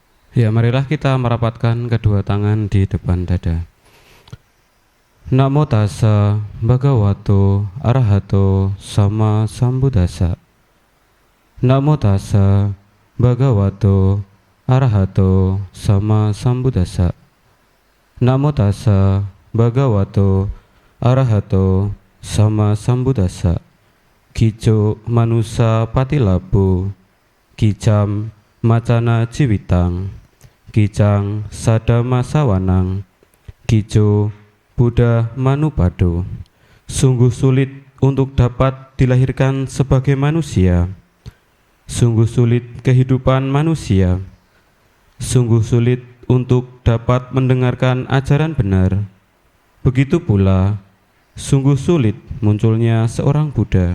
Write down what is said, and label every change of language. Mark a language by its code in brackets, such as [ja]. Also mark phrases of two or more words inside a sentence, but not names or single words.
[id] Ya, marilah kita merapatkan kedua tangan di depan dada. [pi] Namo tassa bhagavato arahato sama sambuddhassa. Namo tassa bhagavato arahato sama sambuddhassa. Namo tassa bhagavato arahato sama sambuddhassa. Kico manusa patilabu, kicam macana jiwitang, kicang sadama sawanang, kico Buddha manupado. [id] Sungguh sulit untuk dapat dilahirkan sebagai manusia. Sungguh sulit kehidupan manusia. Sungguh sulit untuk dapat mendengarkan ajaran benar. Begitu pula sungguh sulit munculnya seorang Buddha.